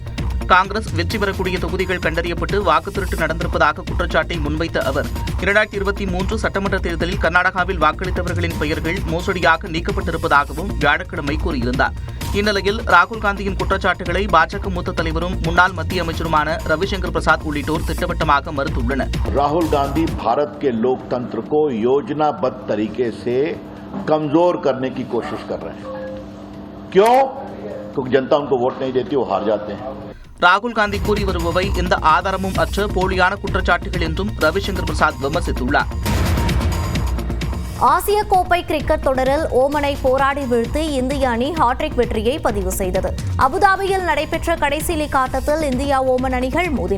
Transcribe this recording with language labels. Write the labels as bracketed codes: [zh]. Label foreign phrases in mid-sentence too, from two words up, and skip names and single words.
[ta] காங்கிரஸ் வெற்றி பெறக்கூடிய தொகுதிகள் கண்டறியப்பட்டு வாக்கு திருட்டு நடந்திருப்பதாக குற்றச்சாட்டை முன்வைத்த அவர் 2023 சட்டமன்ற தேர்தலில் கர்நாடகாவில் வாக்களித்தவர்களின் பெயர்கள் மோசடியாக நீக்கப்பட்டிருப்பதாகவும் வியாழக்கிழமை கூறியிருந்தார். இந்நிலையில் ராகுல் காந்தியின் குற்றச்சாட்டுகளை பாஜக மூத்த தலைவரும் முன்னாள் மத்திய அமைச்சருமான ரவிசங்கர் பிரசாத் உள்ளிட்டோர் திட்டவட்டமாக மறுத்துள்ளனர். [hi] ராகுல் காந்தி भारत के लोकतंत्र को योजनाबद्ध तरीके से कमजोर करने की कोशिश कर रहे हैं। क्यों? क्योंकि जनता उनको वोट नहीं देती, वो हार जाते हैं. [ta] ராகுல் காந்தி கூறி வருபவை எந்த ஆதாரமும் அற்ற போலியான குற்றச்சாட்டுகள் என்றும் ரவிசங்கர் பிரசாத் விமர்சித்துள்ளார். ஆசிய கோப்பை கிரிக்கெட் தொடரில் ஓமனை போராடி வீழ்த்தி இந்திய அணி ஹாட்ரிக் வெற்றியை பதிவு செய்தது. அபுதாபியில் நடைபெற்ற கடைசி லீக் ஆட்டத்தில் இந்தியா ஓமன் அணிகள் மோதின.